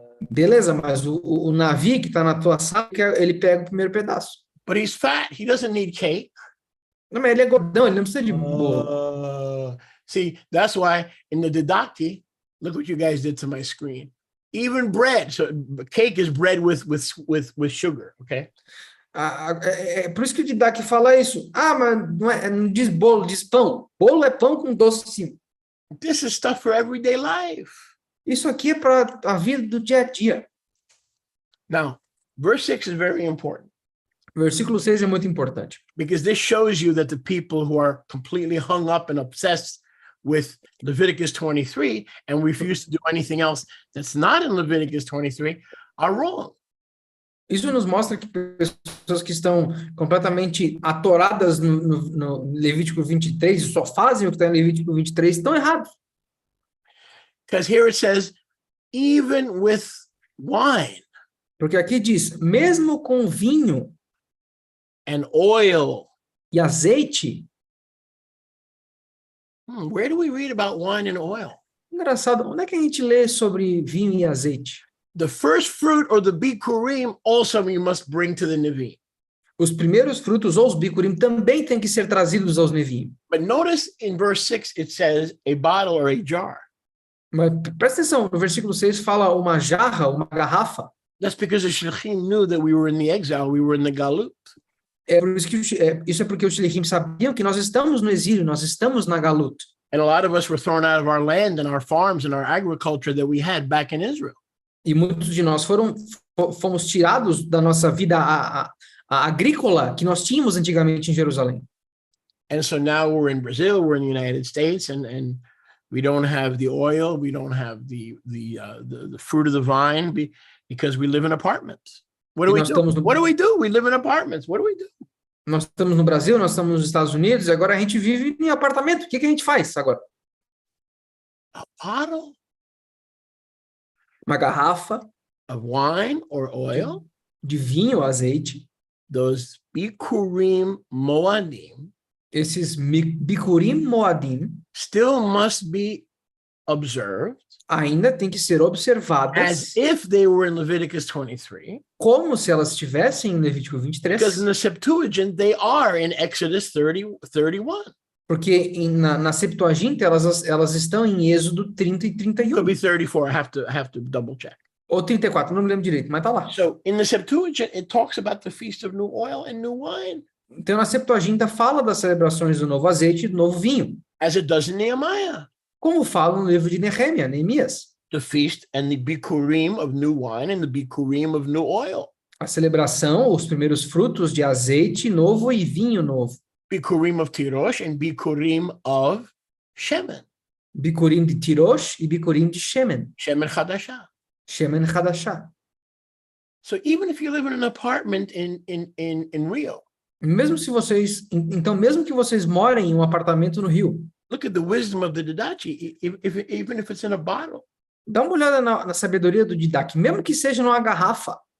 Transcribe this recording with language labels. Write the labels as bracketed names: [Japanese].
[Portuguese] Beleza, mas o Navi que está na tua sala, ele pega o primeiro pedaço. [English] But he's fat. He doesn't need cake. [Portuguese] Não, mas ele é gordão, ele não precisa de bolo. [English] See, that's why in the Didache, look what you guys did to my screen. Even bread. So cake is bread with sugar, okay? [Portuguese] É por isso que o Didache fala isso. Mas não diz bolo, diz pão. Bolo é pão com doce em cima. [English] This is stuff for everyday life. [Portuguese] Isso aqui é para a vida do dia a dia. [English] Now, verse 6 is very important. [Portuguese] Versículo 6 é muito importante. [English] Because this shows you that the people who are completely hung up and obsessed with Leviticus 23 and refuse to do anything else that's not in Leviticus 23 are wrong. [Portuguese] Isso nos mostra que pessoas que estão completamente atoradas no Levítico 23 e só fazem o que está em Levítico 23 estão errados. [English] Because here it says, even with wine. [Portuguese] Porque aqui diz, mesmo com vinho [English] and oil. [Portuguese] E azeite. [English] Where do we read about wine and oil? [Portuguese] Engraçado, onde é que a gente lê sobre vinho e azeite? [English] The first fruit or the bikurim also you must bring to the Nevi'im. [Portuguese] Os primeiros frutos ou os bikurim também têm que ser trazidos aos Nevi'im. [English] But notice in verse 6 it says a bottle or a jar. [Portuguese] Mas presta atenção, no versículo 6 fala uma jarra, uma garrafa. [English] That's because the Shlichim knew that we were in the exile, we were in the Galut. [Portuguese] Por isso que isso é porque os Shlichim sabiam que nós estamos no exílio, nós estamos na Galut. [English] And a lot of us were thrown out of our land and our farms and our agriculture that we had back in Israel. [Portuguese] E muitos de nós fomos tirados da nossa vida a agrícola que nós tínhamos antigamente em Jerusalém. [English] And so now we're in Brazil, we're in the United States, and we don't have the oil, we don't have the fruit of the vine because we live in apartments. What do we do? What do we do? We live in apartments. What do we do? [Portuguese] Nós estamos no Brasil, nós estamos nos Estados Unidos, e agora a gente vive em apartamento. O que a gente faz agora? [English] A bottle [Portuguese] Uma garrafa [English] of wine or oil, [Portuguese] de vinho, azeite, [English] those bikurim moadim, [Portuguese] esses bikurim moadim, [English] still must be observed [Portuguese] ainda tem que ser observadas [English] as if they were in Leviticus 23, [Portuguese] como se elas estivessem em Levítico 23, [English] because in the Septuagint they are in Exodus 31. [Portuguese] Porque na Septuaginta elas estão em Êxodo 30 e 31. [English] Could be 34. I have to double check. [Portuguese] Ou 34, não me lembro direito, mas tá lá. [English] So in the Septuagint, it talks about the feast of new oil and new wine, [Portuguese] Então, na Septuaginta fala das celebrações do novo azeite e do novo vinho, [English] as it does in Nehemiah. [Portuguese] como fala no livro de Neemias. [English] The feast and the bikurim of new wine and the bikurim of new oil. [Portuguese] A celebração, os primeiros frutos de azeite novo e vinho novo. [English] Bikurim of Tirosh and bikurim of Shemen. [Portuguese] Bikurim de Tirosh e Bikurim de Shemen. [Hebrew] Shemen Chadashah. Shemen Hadashah. [English] So even if you live in an apartment in Rio, [Portuguese] Mesmo que vocês morem em um apartamento no Rio, [English] look at the wisdom of the Didache, even if it's in a bottle. [Portuguese] dá uma olhada na sabedoria do Didache, mesmo que seja numa garrafa.